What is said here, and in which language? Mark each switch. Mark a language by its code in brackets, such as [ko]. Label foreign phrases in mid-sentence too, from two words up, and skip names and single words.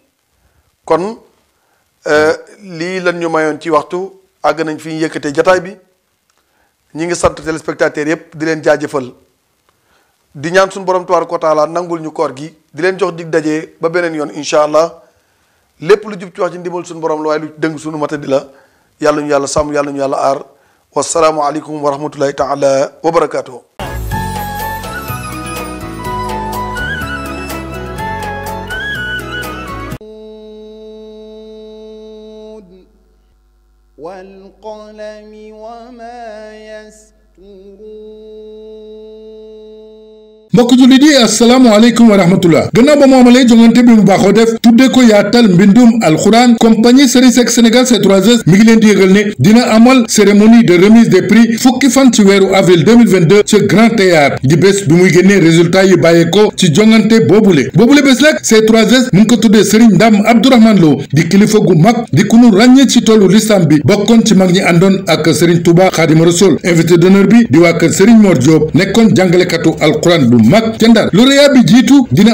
[wo] kon lii lan ñu mayoon ci waxtu àgg nañ fi ñu yëkkatee jataay bi ñi ngi sant téléspectateurs yépp di leen jaajëfal di ñaan suñu borom [ar] تبارك وتعالى [wo] nangul ñu koor gi di leen jox dig daje ba beneen yoon [ar] إن شاء الله [wo] lépp lu jub ci wax ci ndimbal suñu borom la waaye lu dëng suñu mata di la yàlla ñu yàlla sàmm yàlla ñu yàlla aar [ar] والسلام عليكم ورحمة الله تعالى وبركاته. والقلم وما يسطرون [wo] mbokk jullit yi [ar] السلام عليكم ورحمة الله [wo] gannaaw ba mu amalee jongante bi mu baaxoo def tuddee ko yaatal mbindum alxuraan compagnie Serigne Seck Sénégal C3S mi ngi leen di yëgal ne dina amal [fr] cérémonie de remise des prix [wo] fukki fan ci weeru avril 2022 ci Grand Théâtre di bés bi muy génnee résultat yi bàyyeekoo ci jongante boobule bés nag C3S mu ngi ko tuddee Serigne Ndam Abdourahmane Lo di kilifa gu mag di ku nu ràññee ci tollu lislam bi bokkoon ci mag ñi àndoon ak Serigne Touba Khadim Rassoul [fr] invité d'honneur [wo] bi di waa kër Serigne Mor Diop nekkoon jàngalekatu alxuraan mag ca Ndar lauréat bi jiitu dina